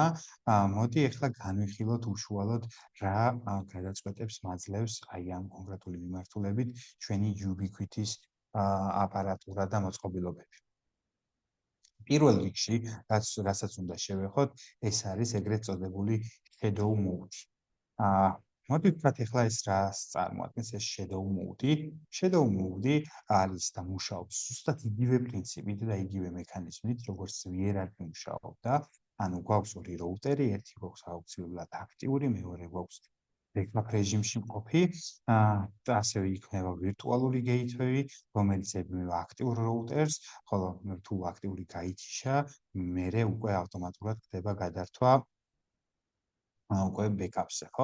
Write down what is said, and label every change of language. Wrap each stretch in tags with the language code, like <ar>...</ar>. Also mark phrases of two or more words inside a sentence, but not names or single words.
<ka>მოდი ახლა განვიხილოთ უშუალოდ რა გადაწყვეტებს მაძლევს აი ამ კონკრეტული მიმართულებით ჩვენი Ubiquity-ის აპარატურა და მოწყობილობები. პირველ რიგში, რასაც უნდა შევეხოთ, ეს არის ეგრეთ წოდებული</ka> <en>shadow mode.</en> <ka>მოდით ვთქვათ ახლა ეს რას წარმოადგენს ეს</ka> <en>shadow mode. shadow mode</en> <ka>არის და მუშაობს ზუსტად იგივე პრინციპით და იგივე მექანიზმით, როგორც hierarchy მუშაობდა. ანუ გვაქვს ორი რაუტერი, ერთი გვაქვს აუცილებლად აქტიური, მეორე გვაქვს backup რეჟიმში მყოფი, და ასევე იქნება ვირტუალური გეითვეი, რომელიც ებმება აქტიურ რაუტერს, ხოლო თუ აქტიური გაითიშა, მერე უკვე ავტომატურად ხდება გადართვა უკვე ბექაპზე, ხო?</ka>